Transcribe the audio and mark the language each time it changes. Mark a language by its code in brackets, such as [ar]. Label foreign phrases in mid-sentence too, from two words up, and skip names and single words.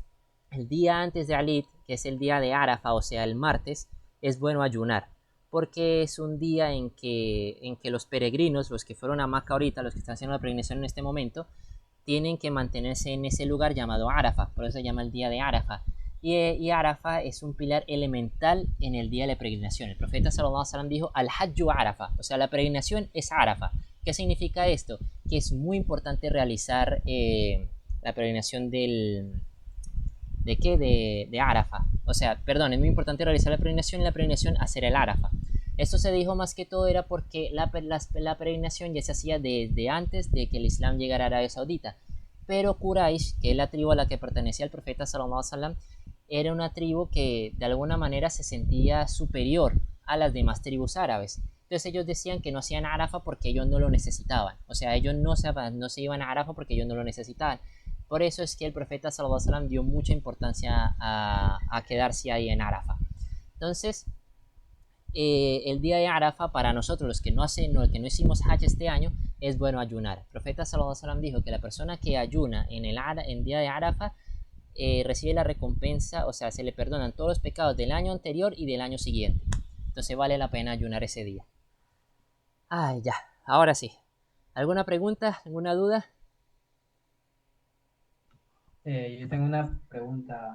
[es] El día antes de Alit, que es el día de Arafa, o sea, el martes, es bueno ayunar, porque es un día en que los peregrinos, los que fueron a Maca ahorita, los que están haciendo la peregrinación en este momento, tienen que mantenerse en ese lugar llamado Arafa, por eso se llama el día de Arafa. Y Arafa es un pilar elemental en el día de la peregrinación. El profeta [ar] صلى الله عليه وسلم [es] dijo: [ar] الحج عرفة, [es] o sea, la peregrinación es Arafa. ¿Qué significa esto? Que es muy importante realizar la peregrinación ¿de qué? De Arafa. O sea, perdón, es muy importante realizar la peregrinación y la peregrinación hacer el Arafa. Esto se dijo más que todo era porque la peregrinación ya se hacía desde antes de que el Islam llegara a Arabia Saudita. Pero Quraysh, que es la tribu a la que pertenecía el profeta [ar] صلى الله عليه وسلم, [es] era una tribu que de alguna manera se sentía superior a las demás tribus árabes. Entonces ellos decían que no hacían Arafa porque ellos no lo necesitaban. O sea, ellos no se iban a Arafa porque ellos no lo necesitaban. Por eso es que el profeta [ar] صلى الله عليه وسلم [es] dio mucha importancia a quedarse ahí en Arafa. Entonces, el día de Arafa, para nosotros, los que no hicimos Hajj este año, es bueno ayunar. El profeta [ar] صلى الله عليه وسلم [es] dijo que la persona que ayuna en el día de Arafa recibe la recompensa, o sea, se le perdonan todos los pecados del año anterior y del año siguiente. Entonces vale la pena ayunar ese día. Ay, ya, ahora sí. ¿Alguna pregunta? ¿Alguna duda? Yo tengo una pregunta.